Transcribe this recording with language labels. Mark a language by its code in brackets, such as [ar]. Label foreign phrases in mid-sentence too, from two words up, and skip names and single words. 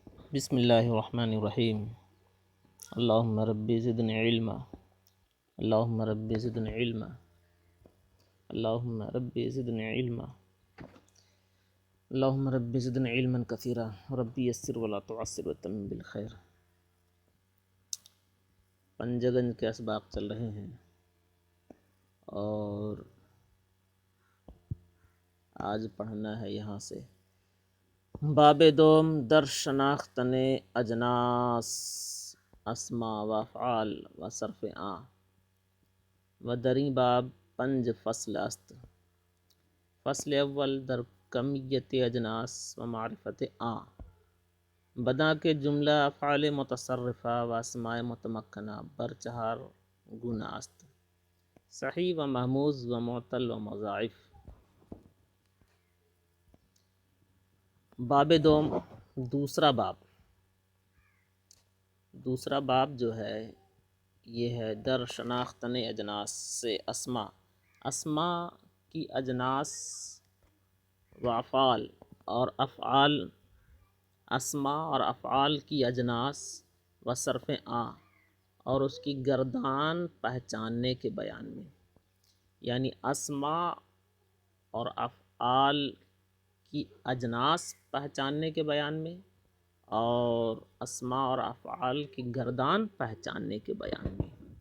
[ar] بسم اللہ الرحمن الرحیم۔ اللہم ربی زدنی علما، اللہم ربی زدنی علما، اللہم ربی زدنی علما، اللہم ربی زدنی علما کثیرا، ربی یسر ولا تعسر وتمم بالخیر۔ [ur] پنجگن کے اسباق چل رہے ہیں اور آج پڑھنا ہے یہاں سے [fa] باب دوم در شناختن اجناس اسما و افعال و صرف و دریں باب پنج فصل است۔ فصل اول در کمیت اجناس و معرفت بدا کے جملہ افعال متصرفہ و اسماء متمکنہ بر چہار گنا است: صحیح و محموز و معتل و مضاعف۔ [ur] باب دوم دوسرا باب جو ہے یہ ہے [fa] در شناختن اجناس [ur] سے اسما کی اجناس و افعال اور افعال، اسما اور افعال کی اجناس و صرف اور اس کی گردان پہچاننے کے بیان میں، یعنی اسما اور افعال کی اجناس پہچاننے کے بیان میں اور اسماء اور افعال کی گردان پہچاننے کے بیان میں۔